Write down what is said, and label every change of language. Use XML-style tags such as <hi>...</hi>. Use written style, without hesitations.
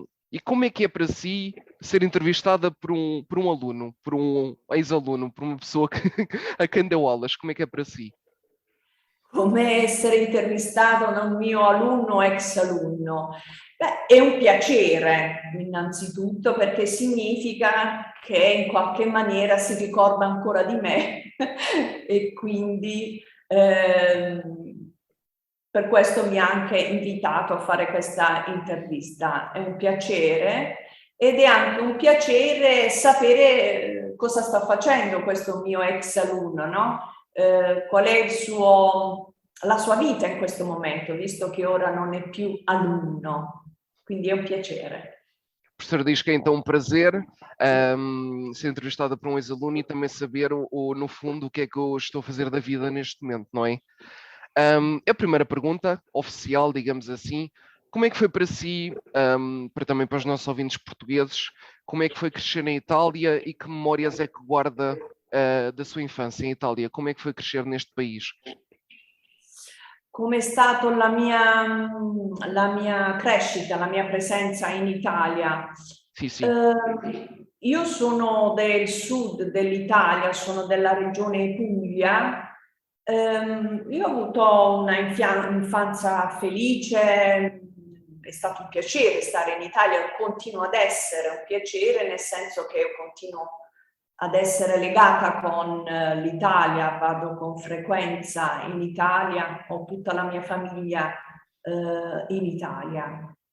<pt>E como é que é para si ser entrevistada por um aluno, por um ex-aluno, por uma pessoa a quem deu aulas? Como é que é para si?</pt> <it>Come essere intervistato da un mio alunno, ex alunno? Beh, è un piacere innanzitutto perché significa che in qualche maniera si ricorda ancora di me e quindi per questo mi ha anche invitato a fare questa intervista. È un piacere ed è anche un piacere sapere cosa sta facendo questo mio ex alunno, no? Qual è la sua vita in questo momento, visto che ora non è più alunno, quindi è un piacere.</it> <pt>A professora diz que é então um prazer ser entrevistada por um ex-aluno e também saber, no fundo, o que é que eu estou a fazer da vida neste momento, não é? A primeira pergunta, oficial, digamos assim, como é que foi para si, também para os nossos ouvintes portugueses, como é que foi crescer na Itália e que memórias é que guarda da sua infância em Itália? Como é que foi crescer neste país?</pt> <it>Come è stata la mia crescita, la mia presenza in Italia? Sì, sì. Io sono del sud dell'Italia, sono della regione Puglia. Io ho avuto una infanzia felice, è stato un piacere stare in Italia, continua ad essere un piacere, nel senso che io continuo ad essere legata con l'Italia, vado con frequenza in Italia, ho tutta la mia famiglia in Italia.</it>